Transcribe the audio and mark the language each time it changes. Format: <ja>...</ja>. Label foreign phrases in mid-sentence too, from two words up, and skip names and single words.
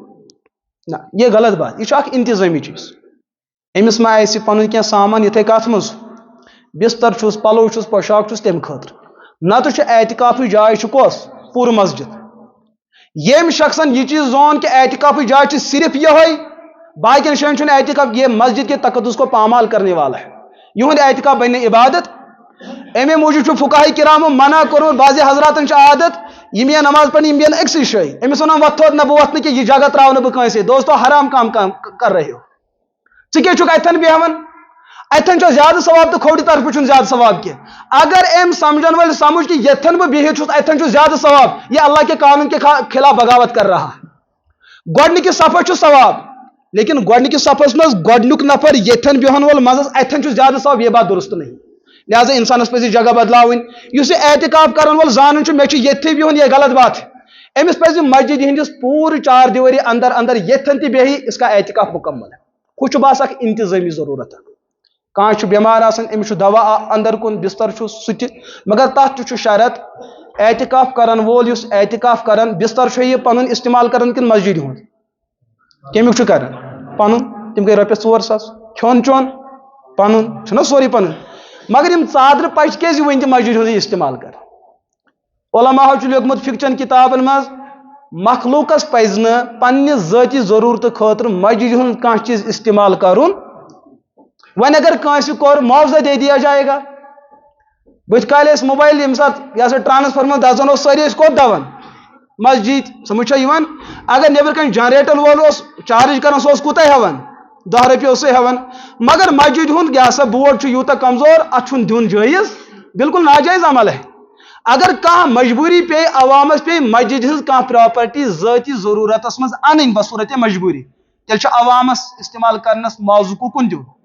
<ks>نہ یہ غلط بات یہ اکھ انتظٲمی چیٖز أمِس ما آسہِ پنُن کینٛہہ سامان یِتھے کتھ منٛز بستر چھُس پلو چھُس پوشاک چھُس تمہِ خٲطرٕ نتہٕ چھُ اعتکافٕچ جاے چھُ کۄس پوٗرٕ مسجد ییٚمۍ شخصن یہ چیز زون کہ اعتکافٕچ جاے چھِ صرف یہوے باقین جایَن چھُنہٕ اعتکاف</ks> <ur>یہ مسجد کے تقدس کو پامال کرنے والا ہے</ur> <ks>یہُنٛد اعتکاف بنہِ نہٕ عبادت امے موٗجوٗب چھُ فقہاء کرامو منع کوٚرمُت بعضِ حضراتن چھِ عادت یِم یِن نماز پرنہِ یِم بیٚہن أکسٕے جایہِ أمِس وَنان وۄتھ تھوٚد نہ بہٕ وۄتھٕ نہٕ کینٛہہ یہِ جگہ ترٛاو نہٕ بہٕ کٲنٛسے</ks> <ur>دوستو حرام کام کر رہے ہو</ur> <ks>ژٕ کیٛاہ چھُکھ اتھن بیٚہوان اتھن چھُ زیادٕ ثواب تہٕ کھوڑِ طرفہٕ چھُنہٕ زیادٕ ثواب کینٛہہ اگر أمۍ سمجھن وٲلۍ سمجھ کہ یتھن بہٕ بِہِتھ چھُس اتھن چھُ زیادٕ ثواب</ks> <ur>یہ اللہ کے قانون کے خلاف بغاوت کر رہا</ur> <ks>گۄڈنِکِس صفس چھُ ثواب لیکن گۄڈنِکِس صفس منٛز گۄڈنیُک نفر یتھن بیٚہن وول منٛزس اتھن چھُ زیادٕ ثواب</ks> <ur>یہ بات درست نہیں</ur> <ks>لہذا انسانس پزِ جگہ بدلاوٕنۍ یُس یہِ اعتکاف کرن وول زانان چھُ مےٚ چھُ ییٚتھٕے بِہُن یہ</ks> <ur>غلط بات ہے</ur> <ks>أمِس پزِ مسجد ہٕنٛدِس پوٗرٕ 4 دیواری اندر اندر یتھن تہِ بیٚہہِ</ks> <ur>اس کا اعتکاف مکمل ہے</ur> <ks>ہُہ چھُ باسان اکھ انتظٲمی ضروٗرت کانٛہہ چھُ بٮ۪مار آسان أمِس چھُ دوا اندر کُن بستر چھُ سُہ تہِ مگر تتھ تہِ چھُ شرط اعتکاف کرن وول یُس اعتکاف کران بستر چھُ یہِ پنُن استعمال کران کِنہٕ مسجد ہُنٛد کمیُک چھُ کران پنُن تِم گٔے رۄپیس 4 ساس کھیوٚن چوٚن پنُن چھُنہ سورُے پنُن مگر یِم ژادرٕ پچہِ کیازِ وٕنہِ تہِ مسجد ہُنٛدُے استعمال کران علماہو چھُ لیوٚکھمُت فِکچن کِتابن منٛز مخلوٗقس پزِ نہٕ پننہِ ذٲتی ضروٗرتہٕ خٲطرٕ مسجد ہُنٛد کانٛہہ چیٖز استعمال کرُن وۄنۍ اگر کٲنٛسہِ کوٚر</ks> <ur>معاوضہ دے دیا جائے گا</ur> <ks>بٕتھِ کالہِ ٲسۍ موبایل ییٚمہِ ساتہٕ یہِ ہسا ٹرانسفارمر دزان اوس سٲری ٲسۍ کوٚت دون مسجد سمجھ چھا یِوان اگر نیبر کن جنریٹر وول اوس چارج کران سُہ اوس کوٗتاہ ہٮ۪وان 10 رۄپیہِ اوس سُہ ہٮ۪وان مگر مسجد ہُنٛد یہِ ہسا بورڈ چھُ یوٗتاہ کمزور اتھ چھُنہٕ دیُن جٲیز</ks> <ur>بالکل ناجٲیز عمل ہے</ur> <ks>اگر کانٛہہ مجبوٗری پیٚیہِ عوامس پیٚیہِ مسجد ہٕنٛز کانٛہہ پراپرٹی ذٲتی ضروٗرتس منٛز انٕنۍ بصوٗرتِ مجبوٗری تیٚلہِ چھُ عوامس استعمال کرنس معاوضہٕ کُکُن دیُن</ks>